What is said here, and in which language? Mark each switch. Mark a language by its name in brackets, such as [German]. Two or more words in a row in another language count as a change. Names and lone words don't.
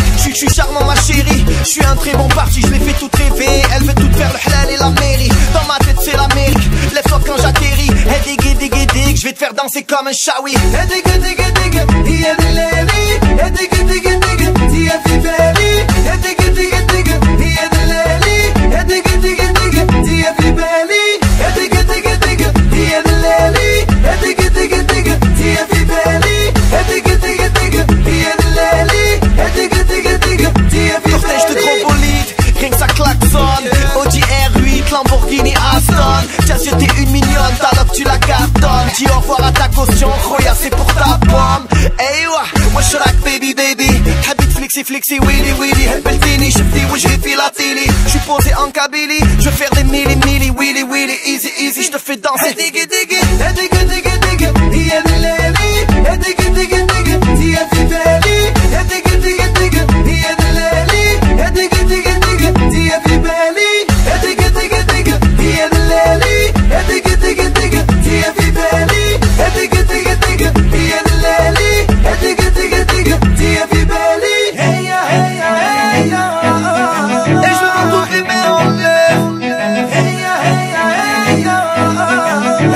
[French] Je suis charmant ma chérie, je suis un très bon parti. Je l'ai fait toute rêver, elle veut tout faire le halal et la mairie. Dans ma tête c'est l'Amérique, lève-toi quand j'atterris. Hey dig dig dig dig, je vais te faire danser comme un shawi. Hey dig dig dig, yeah lady. Hey dig dig dig, yeah fibeli. Hey dig dig dig, yeah lady. Hey dig dig dig, yeah fibeli. Hey dig dig dig, yeah lady. Cortège de gros bolides, rien que ça klaxonne. Audi R8, Lamborghini Aston. Tiens sur t'es une mignonne, alors que tu la cartonnes. Dis au revoir à ta caution, Roya c'est pour ta pomme. Hey moi je like [English] baby baby. Habit flexi flexi willy willy. [Arabic] Hebeltini, shifty wajhi fi [French] la tili. J'suis posé en Kabylie, je veux faire des milli milli willy willy. [English] Easy easy, [French] j'te fais danser. Diggy diggy, diggy diggy diggy. Yeah lady, diggy diggy diggy. Yeah fibeli, diggy diggy diggy. Yeah lady, diggy diggy diggy. Yeah fibeli, diggy diggy diggy. Yeah lady, diggy diggy diggy. Yeah fibeli, diggy diggy diggy. Yeah lady, diggy diggy diggy. Yeah fibeli. Hey ya hey ya hey ya. Et je veux voir toutes les mains en l'air. Hey ya hey ya hey ya.